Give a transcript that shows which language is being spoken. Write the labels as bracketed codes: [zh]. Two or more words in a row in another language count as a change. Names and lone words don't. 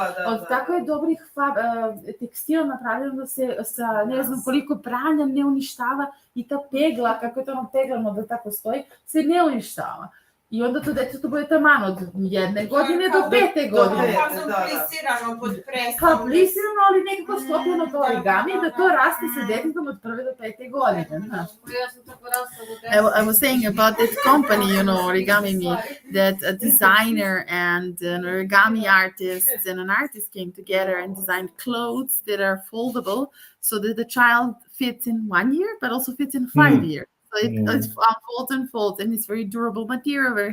[sr] Od tako je dobrih tekstila napravljeno da se sa ne znam koliko pranja ne uništava i ta pegla, kako je to ono peglano da tako stoji, se ne uništava. I onda to deco to bude taman od 1 godine do 5 godine. Plisirano pod presom. Pa plisirano, ali nekako sklopljeno to origami, da to raste sa detetom od 1 do 5 godine. [en] I was saying about that company, you know, Origami Me, that a designer and an origami artist and an artist came together and designed clothes that are foldable so that the child fits in 1 year, but also fits in 5 years. So it unfolds and folds, and it's very durable material.